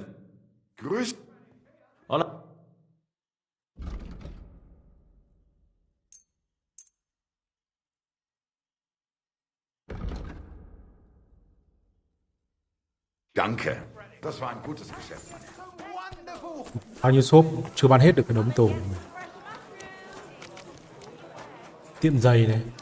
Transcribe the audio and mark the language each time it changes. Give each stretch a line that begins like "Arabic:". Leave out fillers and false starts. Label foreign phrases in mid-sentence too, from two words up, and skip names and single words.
German: Grüß. Hola. Danke. Das war ein gutes Geschäft, Mann.
Vietnamese: Bao nhiêu shop chưa bán hết được cái đống tủ. Tiệm giày này.